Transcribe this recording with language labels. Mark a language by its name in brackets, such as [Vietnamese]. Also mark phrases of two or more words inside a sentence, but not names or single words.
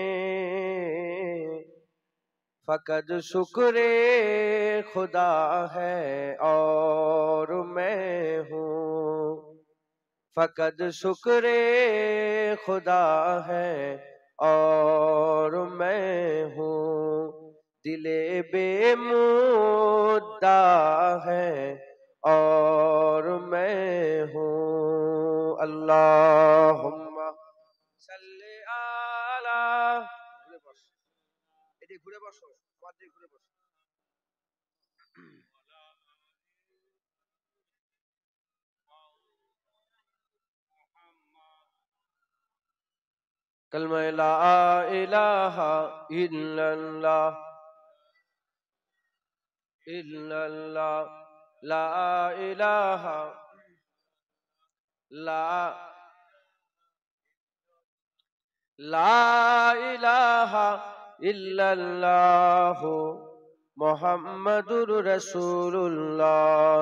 [Urdu] فقط شکر خدا ہے اور میں ہوں، فقط شکر خدا ہے اور میں ہوں، دل بے مدعا ہے اور میں ہوں۔ [Arabic] اللہم صلی علی، [Bangla] ঘুরে বসো ঘুরে বসো [Arabic] کلمہ لا الہ الا اللہ الا اللہ، لا الہ لا لا الہ الا اللہ محمد رسول اللہ۔